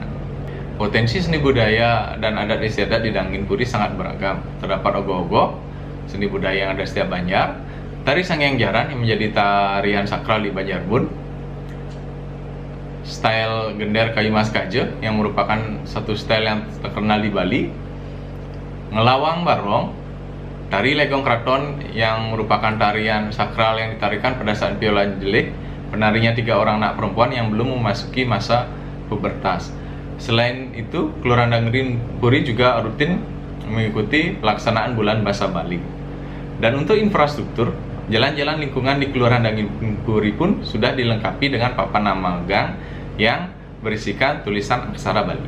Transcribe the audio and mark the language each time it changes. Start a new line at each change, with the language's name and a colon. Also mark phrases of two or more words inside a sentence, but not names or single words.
Indonesian: Potensi seni budaya dan adat istiadat di Dangrin Puri sangat beragam. Terdapat ogoh-ogoh, seni budaya yang ada setiap Banjar, tari Sangyang Jaran yang menjadi tarian sakral di Banjarbun, style gender kayu mas kaje yang merupakan satu style yang terkenal di Bali, ngelawang barong, tari legong kraton yang merupakan tarian sakral yang ditarikan pada saat piola jelek, penarinya 3 orang anak perempuan yang belum memasuki masa pubertas. Selain itu, Kelurahan Dangrin Puri juga rutin mengikuti pelaksanaan bulan bahasa Bali. Dan untuk infrastruktur, jalan-jalan lingkungan di Kelurahan Dangrin Puri pun sudah dilengkapi dengan papan nama gang yang berisikan tulisan aksara Bali.